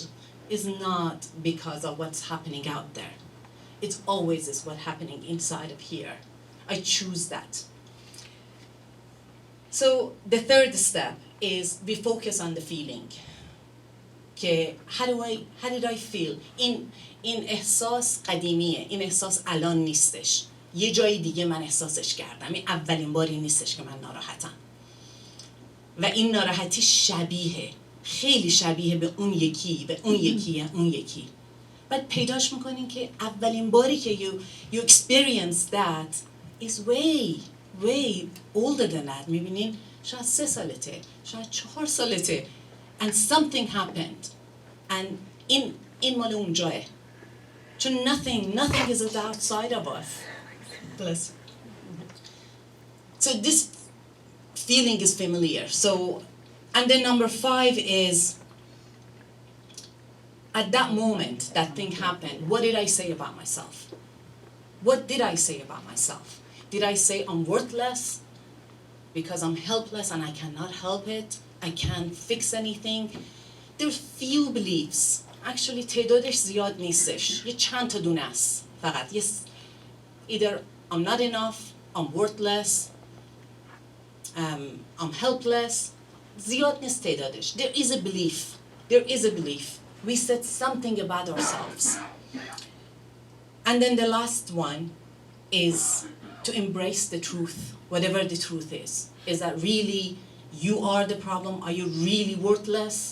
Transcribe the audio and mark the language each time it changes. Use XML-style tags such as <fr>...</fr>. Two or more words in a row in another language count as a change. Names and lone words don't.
<en>Is not because of what's happening out there. It's always is what's happening inside of here. I choose that. So the third step is we focus on the feeling. Okay, how did I feel?</en> <fa>این احساس قدیمیه. این احساس الان نیستش. یه جای دیگه من احساسش کردم. این اولین باری نیستش که من ناراحتم. و این ناراحتی شبیه، خیلی شبیه به اون یکی، به اون یکی، اون یکی. بعد پیداش میکنین که اولین باری که</fa> <en>you experience that is way older than that.</en> <fa>میبینین شاید 3 سالته، شاید 4 سالته.</fa> <en>And something happened.</en> <fa>And این مال اونجاه.</fa> <en>So nothing is outside of us. Bless. So this feeling is familiar. So, and then number 5 is, at that moment that thing happened, what did I say about myself? What did I say about myself? Did I say I'm worthless because I'm helpless and I cannot help it? I can't fix anything? There are few beliefs.</en> <fa>Actually تعدادش زیاد نیستش. یه چند تا دونه است فقط.</fa> <en>Either I'm not enough, I'm worthless, I'm helpless.</en> <fa>زیاد نیست تعدادش.</fa> <en>There is a belief. There is a belief. We said something about ourselves. And then the last one is to embrace the truth, whatever the truth is. Is that really you are the problem? Are you really worthless?</en>